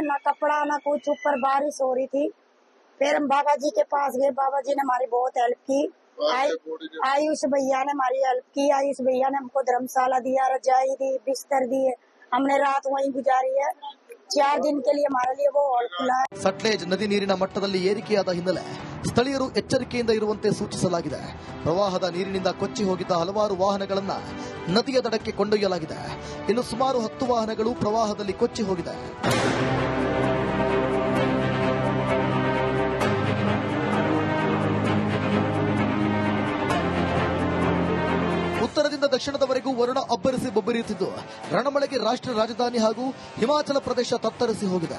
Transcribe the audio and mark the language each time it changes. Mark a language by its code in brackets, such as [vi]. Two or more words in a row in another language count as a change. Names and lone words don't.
[hi] ना कपड़ा ना कुछ, ऊपर बारिश हो रही थी. फिर हम बाबा जी के पास गए. बाबा जी ने हमारी बहुत हेल्प की. आयुष भैया ने हमारी हेल्प की. आयुष भैया ने हमको धर्मशाला दिया, रजाई दी, बिस्तर दिए. हमने रात वहीं गुजारी है. 4 दिन के लिए हमारे लिए वो हॉल खुला है. [kn] ಸಟ್ಲೇಜ್ ನದಿ ನೀರಿನ ಮಟ್ಟದಲ್ಲಿ ಏರಿಕೆಯಾದ ಹಿನ್ನೆಲೆ ಸ್ಥಳೀಯರು ಎಚ್ಚರಿಕೆಯಿಂದ ಇರುವಂತೆ ಸೂಚಿಸಲಾಗಿದೆ. ಪ್ರವಾಹದ ನೀರಿನಿಂದ ಕೊಚ್ಚಿ ಹೋಗಿದ್ದ ಹಲವಾರು ವಾಹನಗಳನ್ನು ನದಿಯ ದಡಕ್ಕೆ ಕೊಂಡೊಯ್ಯಲಾಗಿದೆ. ಇನ್ನು ಸುಮಾರು 10 ವಾಹನಗಳು ಪ್ರವಾಹದಲ್ಲಿ ಕೊಚ್ಚಿ ಹೋಗಿದೆ. ಉತ್ತರದಿಂದ ದಕ್ಷಿಣದವರೆಗೂ ವರುಣ ಅಬ್ಬರಿಸಿ ಬೊಬ್ಬರಿಯುತ್ತಿದ್ದು, ರಣಮಳೆಗೆ ರಾಷ್ಟ್ರ ರಾಜಧಾನಿ ಹಾಗೂ ಹಿಮಾಚಲ ಪ್ರದೇಶ ತತ್ತರಿಸಿ ಹೋಗಿದೆ.